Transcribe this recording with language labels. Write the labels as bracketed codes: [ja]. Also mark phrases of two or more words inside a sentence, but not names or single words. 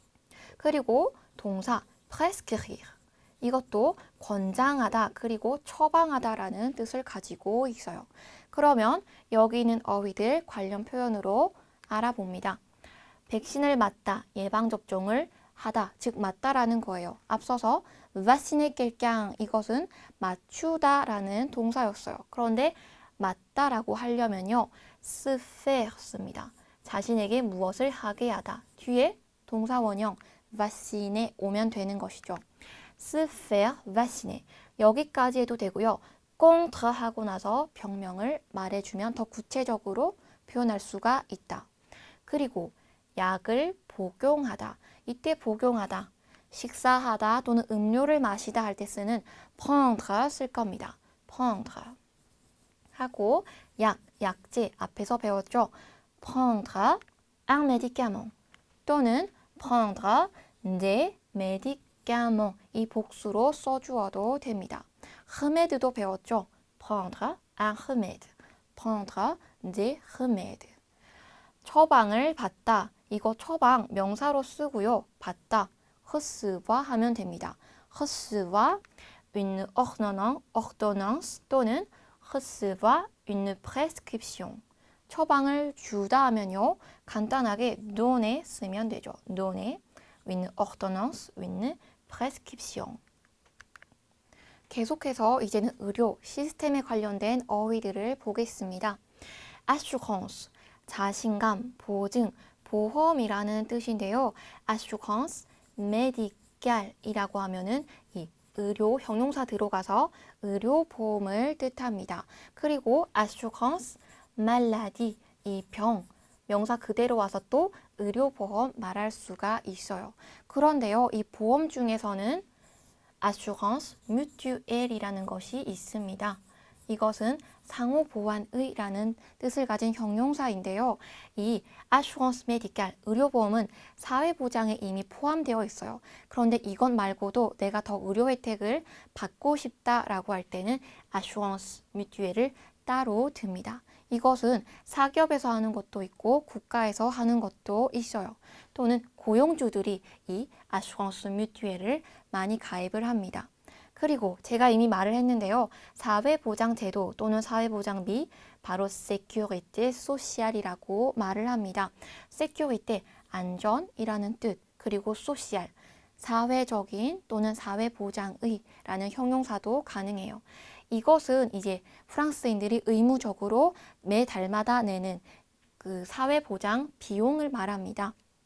[ko] 그리고 동사 prescrire, 이것도 권장하다 그리고 처방하다라는 뜻을 가지고 있어요. 그러면 여기 있는 어휘들 관련 표현으로 알아봅니다. 백신을 맞다, 예방접종을 하다, 즉 맞다라는 거예요. 앞서서 [fr] vacciner quelqu'un [ko] 이것은 맞추다라는 동사였어요. 그런데 맞다라고 하려면요. [fr] se faire 씁니다. [ko] 자신에게 무엇을 하게 하다. 뒤에 동사 원형 vacciner 오면 되는 것이죠. [fr] se faire vacciner. [ko] 여기까지 해도 되고요. contre 하고 나서 병명을 말해주면 더 구체적으로 표현할 수가 있다. 그리고 약을 복용하다. 이때 복용하다. 식사하다 또는 음료를 마시다 할 때 쓰는 prendre 쓸 겁니다. prendre. 하고 약제 앞에서 배웠죠. [fr] prendre un médicament 또는 prendre des médicaments [ko] 이 복수로 써주어도 됩니다. remède도 배웠죠. [fr] prendre un remède, prendre des remèdes. [ko] 처방을 받다. 이거 처방 명사로 쓰고요. 받다. recevoir 하면 됩니다. [fr] recevoir une ordonnance 또는 recevoir une prescription. [ko] 처방을 주다 하면요. 간단하게 donner 쓰면 되죠. [fr] donner une ordonnance, une prescription. [ko] 계속해서 이제는 의료 시스템에 관련된 어휘들을 보겠습니다. assurance, 자신감, 보증, 보험이라는 뜻인데요. [fr] assurance médical [ko] 이라고 하면은 이 의료 형용사 들어가서 의료보험을 뜻합니다. [fr] 그리고 assurance maladie, [ko] 이 병, 명사 그대로 와서 또 의료보험 말할 수가 있어요. 그런데요, 이 보험 중에서는 [fr] assurance mutuel [ko] 이라는 것이 있습니다. 이것은 상호보완의라는 뜻을 가진 형용사인데요. [fr] 이 assurance médicale, [ko] 의료보험은 사회보장에 이미 포함되어 있어요. 그런데 이것 말고도 내가 더 의료 혜택을 받고 싶다라고 할 때는 [fr] assurance mutuel [ko] 을 따로 듭니다. 이것은 사기업에서 하는 것도 있고 국가에서 하는 것도 있어요. 또는 고용주들이 이 [fr] assurance mutuel [ko] 을 많이 가입을 합니다. 그리고 제가 이미 말을 했는데요. 사회보장제도 또는 사회보장비, 바로 [fr] sécurité sociale [ko] 이라고 말을 합니다. sécurité, 안전이라는 뜻, 그리고 social, 사회적인 또는 사회보장의라는 형용사도 가능해요. 이것은 이제 프랑스인들이 의무적으로 매 달마다 내는 그 사회보장 비용을 말합니다.